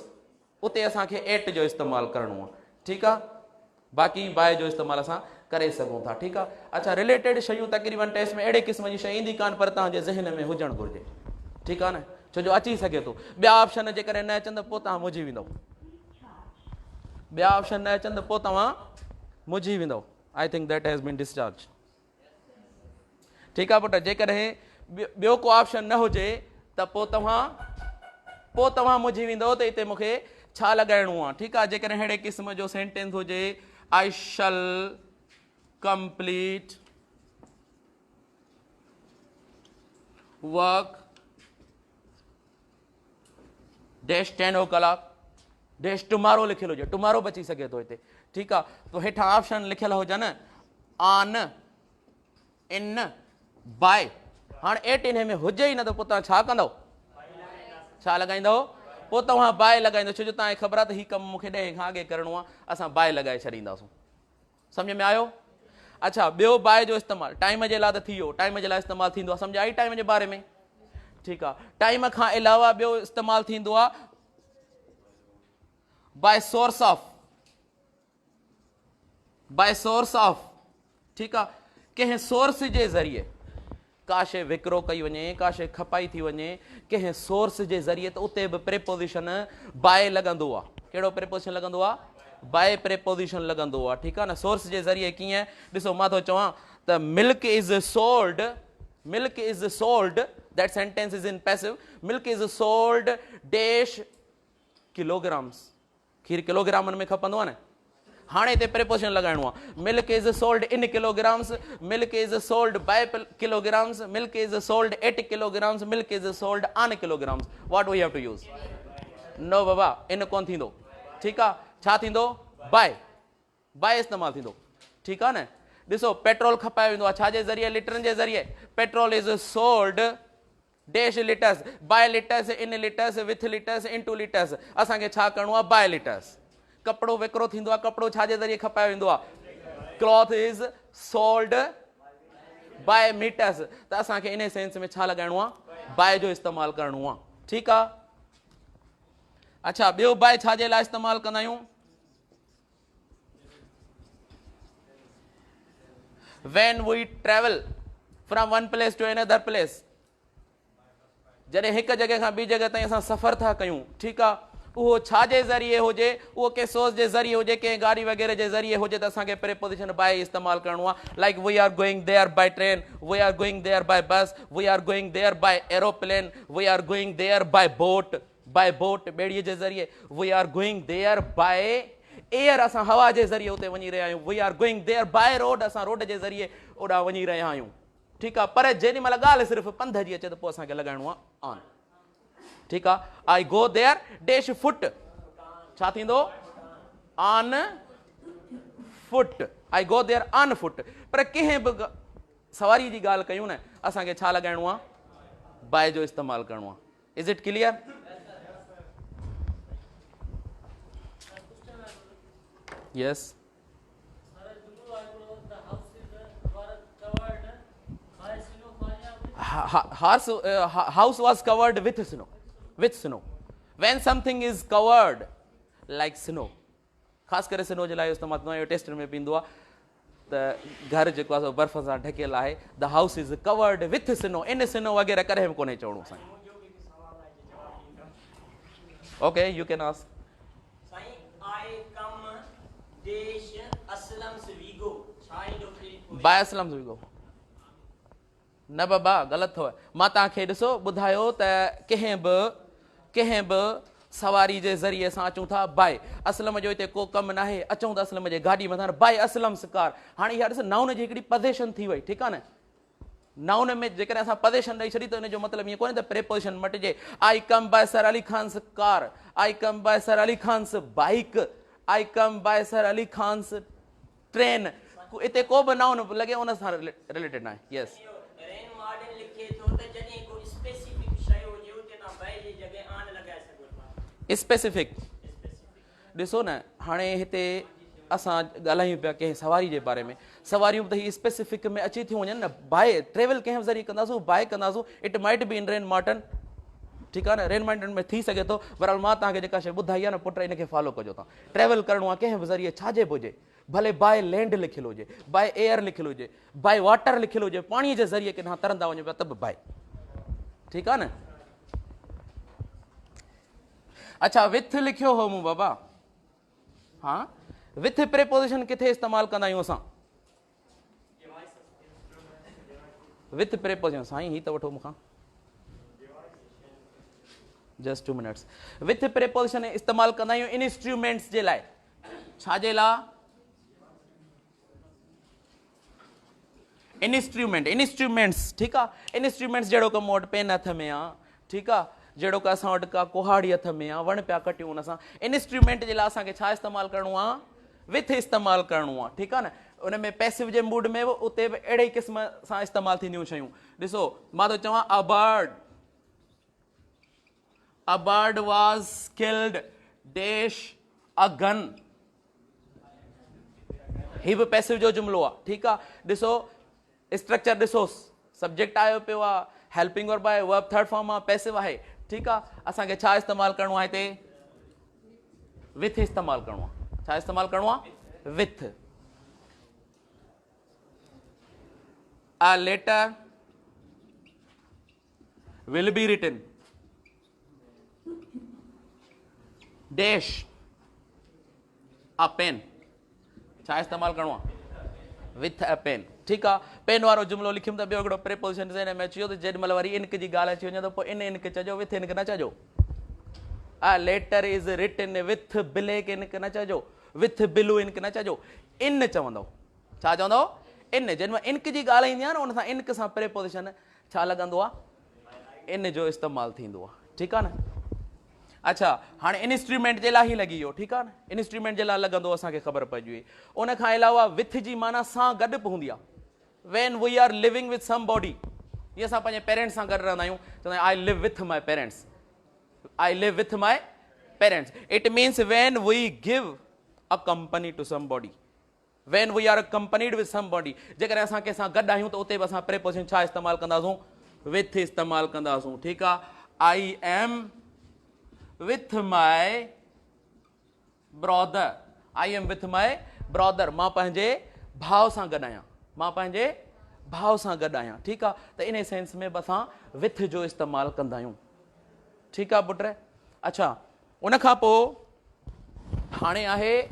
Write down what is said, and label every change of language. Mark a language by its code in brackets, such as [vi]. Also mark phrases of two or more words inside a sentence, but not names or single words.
[sd] उते असांखे 8 जो इस्तेमालु करिणो आहे। ठीकु आहे, बाक़ी बाय जो इस्तेमालु असां करे सघूं था। ठीकु आहे। अच्छा, रिलेटेड शयूं तक़रीबन टेस्ट में अहिड़े क़िस्म जी शइ ईंदी कान, पर तव्हांजे ज़हन में हुजणु घुरिजे। ठीकु आहे न, छो जो अची सघे थो। ॿिया ऑप्शन जेकॾहिं न अचनि त पोइ तव्हां मुंझी वेंदव। ॿिया ऑप्शन न अचनि त पोइ तव्हां मुंझी वेंदव। [en] I think that has been discharge. [sd] ठीकु आहे पुटु, जेकॾहिं ॿियो को ऑप्शन न हुजे त पोइ तव्हां मुंझी वेंदव त हिते मूंखे छा लॻाइणो आहे। ठीकु आहे, जेकॾहिं अहिड़े क़िस्म जो सेंटेंस हुजे, [en] I shall complete work dash 10 o'clock dash tomorrow [sd] लिखियलु हुजे, टुमारो बची सघे थो हिते। ठीकु आहे, तो हेठां ऑप्शन लिखियलु हुजनि [en] on, in, by. [sd] हाणे 8 इन में हुजे ई न त पोइ तव्हां छा कंदव? छा लॻाईंदव? पोइ तव्हां बाय लॻाईंदव, छो जो तव्हांखे ख़बर आहे त हीउ कमु मूंखे 10 खां अॻे करिणो आहे, असां बाय लॻाए छॾींदासीं। सम्झ में आयो? अच्छा, ॿियो बाय जो इस्तेमालु टाइम जे लाइ त थी वियो, टाइम जे लाइ इस्तेमालु थींदो आहे, सम्झ आई टाइम जे बारे में? ठीकु आहे, टाइम खां अलावा ॿियो इस्तेमालु थींदो आहे [en] by source of. by source of, [sd] ठीकु आहे, कंहिं सोर्स जे ज़रिए का शइ विकिरो कई वञे, का शइ खपाई थी वञे कंहिं सोर्स जे ज़रिए, त उते बि [en] preposition by [sd] लॻंदो आहे। कहिड़ो प्रेपोज़िशन लॻंदो आहे? [en] by preposition [sd] लॻंदो आहे। ठीकु आहे न, सोर्स जे ज़रिए कीअं? ॾिसो, मां थो चवां त [en] milk is sold, milk is sold, that sentence is in passive, milk is sold dash kilograms. [sd] खीर किलोग्रामनि में खपंदो आहे न। हाणे हिते प्रेपोज़िशन लॻाइणो आहे, [en] milk is sold in kilograms, milk is sold by kilograms, milk is sold at kilograms, milk is sold on kilograms. What we have to use? No [sd] बाबा, इन कोन थींदो। ठीकु आहे, छा थींदो? [en] by, by [sd] इस्तेमालु थींदो। ठीकु आहे न। ॾिसो, पेट्रोल खपायो वेंदो आहे छाजे ज़रिए? लिटरनि जे ज़रिए। [en] Petrol is sold dash liters, by liters, in liters, with liters, into liters. [sd] असांखे छा करिणो आहे? [en] by liters. [sd] कपिड़ो विकिरो थींदो आहे, कपिड़ो छाजे ज़रिए खपायो वेंदो आहे? [en] Cloth is sold by meters. [sd] त असांखे इन सेंस में छा लॻाइणो आहे? बाय जो इस्तेमालु करिणो आहे। ठीकु आहे। अच्छा, ॿियो बाय छाजे लाइ इस्तेमालु कंदा आहियूं? [en] when we travel from one place to another place, [sd] जॾहिं हिकु जॻह खां ॿी जॻह ताईं असां सफ़र था कयूं। ठीकु आहे, उहो छाजे ज़रिए हुजे? उहो कंहिं सोर्स जे ज़रिए हुजे, कंहिं गाॾी वग़ैरह जे ज़रिए हुजे, त असांखे [en] preposition by [sd] इस्तेमालु करिणो आहे। [en] Like we are going there by train, we are going there by bus, we are going there by aeroplane, we are going there by boat, by boat [sd] ॿेड़ीअ जे ज़रिए, [en] We are going there by air, [sd] असां हवा जे ज़रिए उते वञी रहिया आहियूं, [en] We are going there by road, [sd] असां रोड जे ज़रिए ओॾां वञी रहिया आहियूं। ठीकु आहे, पर जेॾी महिल ॻाल्हि सिर्फ़ु पंध जी अचे त पोइ असांखे लॻाइणो आहे ऑन। ठीकु आहे, [en] I go there dash foot, [sd] छा थींदो? [en] On foot, I go there on foot. [sd] पर कंहिं बि सवारी जी ॻाल्हि कयूं न, असांखे छा लॻाइणो आहे? बाय जो इस्तेमालु करिणो आहे। [en] Is it clear? Yes. House was covered with snow. With snow. When something is covered like snow, [sd] ख़ासि करे स्नो जे लाइ इस्तेमालु कंदो आहियूं। टेस्ट में पींदो आहे त घर जेको आहे बर्फ़ सां ढकियल आहे, [en] The house is covered with snow. [sd] इन स्नो वग़ैरह करे बि कोन्हे चवणो असांखे। [en] OK, you can ask. I come dash Aslam's Vigo. [sd] बाय असलम गो न बाबा ग़लति अथव मां तव्हांखे ॾिसो ॿुधायो त कंहिं बि सवारी जे ज़रिए सां अचूं था बाय असलम जो हिते को कमु न आहे अचूं था असलम जे गाॾी मथां बाय असलम सिकार हाणे इहा ॾिस नाउन जी हिकिड़ी पज़ेशन थी वई ठीकु आहे न नाउन में जेकॾहिं असां पज़ेशन ॾेई छॾी त हुन जो मतिलबु ईअं कोन्हे त प्रेपोजिशन मटिजे [en] I come by Sir Ali Khan's car I come by Sir Ali Khan's bike I come by Sir Ali Khan's train [sd] हिते को बि नाउन लॻे उन सां रिलेटेड न आहे यस स्पेसिफिक ॾिसो न हाणे हिते असां ॻाल्हायूं पिया कंहिं सवारी जे बारे में सवारियूं त हीअ स्पेसिफिक में अची थियूं वञनि न बाय ट्रेवल कंहिं ज़रिए कंदासूं बाय कंदासूं [en] It might be in rain marton [sd] ठीकु आहे न रेन मार्टन में थी सघे थो बहरहाल मां तव्हांखे जेका शइ ॿुधाई आहे न पुट इनखे फॉलो कजो तव्हां ट्रेवल करिणो आहे कंहिं बि ज़रिए छाजे बि हुजे भले [en] by land [sd] लिखियलु हुजे [en] by air [sd] लिखियलु हुजे [en] by water [sd] लिखियलु हुजे पाणीअ जे ज़रिए किथां तरंदा वञो पिया त बि बाय ठीकु आहे न अच्छा विथ लिखियो हो मूं बाबा हा [en] with preposition [sd] किथे इस्तेमालु कंदा आहियूं असां [en] with preposition [sd] साईं ही त वठो मूंखां [en] just 2 minutes with preposition [sd] इस्तेमालु कंदा आहियूं इंस्ट्रूमेंट्स जे लाइ छाजे लाइ इंस्ट्रूमेंट्स ठीकु आहे इंस्ट्रूमेंट्स जहिड़ो कमु वटि पेन हथ में आहे ठीकु आहे जहिड़ो का असां वटि का कुहाड़ी हथ में आहे वण पिया कटियूं हुन सां इंस्ट्रूमेंट जे लाइ असांखे छा इस्तेमालु करिणो आहे विथ इस्तेमालु करिणो आहे ठीकु आहे न उन में पैसिव जे मूड में बि उते बि अहिड़े ई क़िस्म सां इस्तेमालु थींदियूं शयूं ॾिसो मां थो चवां [en] a bird was killed dash a gun [sd] ही बि पैसिव जो जुमिलो आहे ठीकु आहे ॾिसो स्ट्रक्चर ॾिसोसि सब्जेक्ट आयो पियो आहे [en] helping verb [sd] आहे [en] verb third form [sd] आहे पैसिव आहे ठीकु आहे असांखे छा इस्तेमालु करिणो आहे हिते विथ इस्तेमालु करिणो आहे छा इस्तेमालु करिणो आहे विथ [en] a letter will be written dash a pen [sd] छा इस्तेमालु करिणो आहे [en] with a pen [sd] ठीकु आहे पेन वारो जुमिलो लिखियुमि त ॿियो हिकिड़ो प्रेपोजिशन ज़हन में अची वियो त जेॾी महिल वरी इनक जी ॻाल्हि अची वञे त पोइ इनक चइजो विथ इनक न चइजो [en] a letter is written with black [sd] इनक न चइजो [en] with blue ink [sd] न चइजो इन चवंदव छा चवंदव इन जेॾी महिल इनक जी ॻाल्हि ईंदी आहे न उन सां इनक सां प्रेपोजिशन छा लॻंदो आहे इन जो इस्तेमालु थींदो आहे ठीकु आहे न अच्छा हाणे इंस्ट्रूमेंट जे लाइ ई लॻी वियो ठीकु आहे न इंस्ट्रूमेंट जे लाइ लॻंदो असांखे ख़बर पइजी वई उन खां अलावा विथ जी माना सां गॾु बि हूंदी आहे [en] when we are living with somebody [sd] जीअं असां पंहिंजे पेरेंट्स सां गॾु रहंदा आहियूं चवंदा आहियूं [en] I live with my parents I live with my parents it means when we give a company to somebody when we are companied with somebody [sd] जेकॾहिं असां कंहिंसां गॾु आहियूं त उते बि असां प्रेपोजिशन छा इस्तेमालु कंदासूं विथ इस्तेमालु कंदासूं ठीकु आहे [en] I am with my brother I am with my brother [sd] मां पंहिंजे भाउ सां गॾु आहियां मां पंहिंजे भाउ सां गॾु आहियां ठीकु आहे त इन सेंस में बि असां विथ जो इस्तेमालु कंदा आहियूं ठीकु आहे पुट अच्छा उन खां पोइ हाणे आहे